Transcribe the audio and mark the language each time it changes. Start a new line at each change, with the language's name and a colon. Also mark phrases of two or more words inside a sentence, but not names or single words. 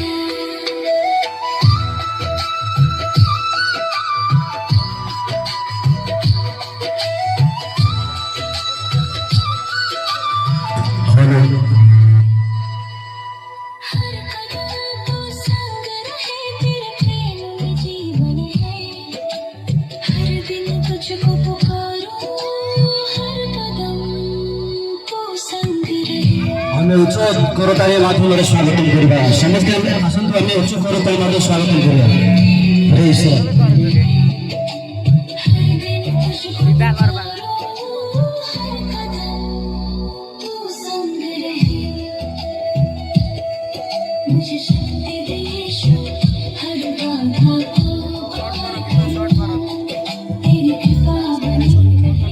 Hindi: हर कदम तू संग रहे, तेरे प्रेम में जीवन है। हर दिन तुझको पुकारूं, हर कदम तू संग रहे।
Odia: ଆମେ ଉଚ୍ଚ କରତାଳି ମାଧ୍ୟମରେ ସ୍ୱାଗତ କରିବା। ସମସ୍ତେ ଆମେ ଆସନ୍ତୁ, ଆମେ ଉଚ୍ଚ କରତାଳି ମାଧ୍ୟମରେ ସ୍ୱାଗତ କରିବା। ହରେ ଈଶ୍ୱର।
Hindi: हर दिन तुझको पुकारूं, हर कदम तू संग रहे। मुझे शक्ति दे यीशु, हर बाधा को पार करूं, तेरी कृपा बनी रहे।